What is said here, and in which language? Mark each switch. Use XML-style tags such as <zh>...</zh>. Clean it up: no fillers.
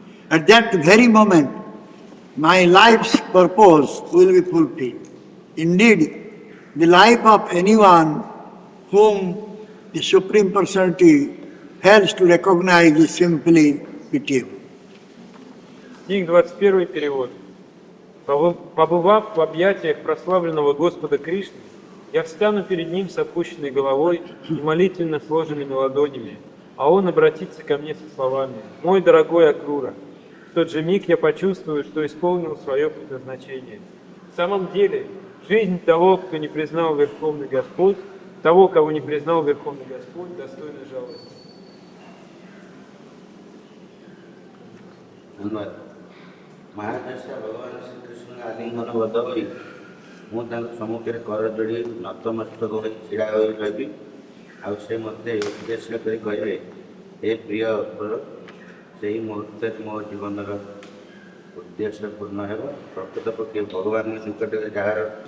<en>At that very moment, my life's purpose will be fulfilled. Indeed, the life of anyone whom the Supreme Personality fails to recognize is simply pitiable.</en> <ru>Стих 21, перевод. «Побывав в объятиях прославленного Господа Кришны, я встану перед Ним с опущенной головой и молитвенно сложенными ладонями, а Он обратится ко мне со словами: «Мой дорогой Акрура». В тот же миг я почувствую, что исполнил свое предназначение. В самом деле, жизнь того, кто не признал Верховный Господь, того, кого не признал Верховный Господь, достойна жалости.</ru> <or>ମହାରାଜ ଭଗବାନ ଶ୍ରୀକୃଷ୍ଣଙ୍କ ଆଲିଙ୍ଗନବଦ୍ଧ ହୋଇ ମୁଁ ତାଙ୍କ ସମ୍ମୁଖରେ କର ଯୋଡ଼ି ନତମସ୍ତକ ହୋଇ ଛିଡ଼ା ହୋଇ ରହିବି, ଆଉ ସେ ମୋତେ ଉଦ୍ଦେଶ୍ୟ କରି କହିବେ, ହେ ପ୍ରିୟ ଅକ୍ରୁର, ସେହି ମୁହୂର୍ତ୍ତରେ ମୋ ଜୀବନର ଉଦ୍ଦେଶ୍ୟ ପୂର୍ଣ୍ଣ ହେବ। ପ୍ରକୃତପକ୍ଷେ ଭଗବାନଙ୍କ ନିକଟରେ ଯାହାର</or>